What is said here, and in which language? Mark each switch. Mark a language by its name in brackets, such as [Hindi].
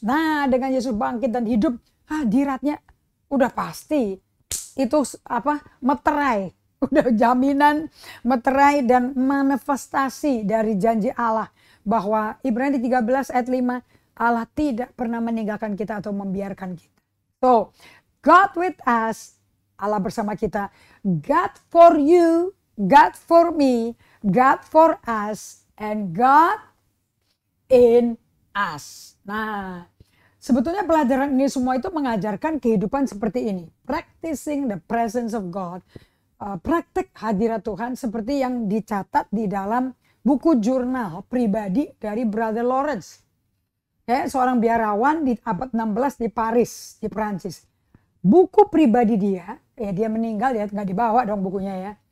[Indonesian] Nah, dengan Yesus bangkit dan hidup, hadiratnya udah pasti. Itu meterai. Udah jaminan meterai dan manifestasi dari janji Allah. Bahwa Ibrani 13 ayat 5, Allah tidak pernah meninggalkan kita atau membiarkan kita. [English] So, God with us, [Indonesian] Allah bersama kita. [English] God for you, God for me, God for us, and God in us. [Indonesian] Nah, sebetulnya pelajaran ini semua itu mengajarkan kehidupan seperti ini. [English] Practicing the presence of God. [Indonesian] Praktek hadirat Tuhan seperti yang dicatat di dalam buku jurnal pribadi dari Brother Lawrence. Seorang biarawan di abad 16 di Paris, di Perancis. Buku pribadi dia meninggal, dia nggak dibawa dong bukunya ya.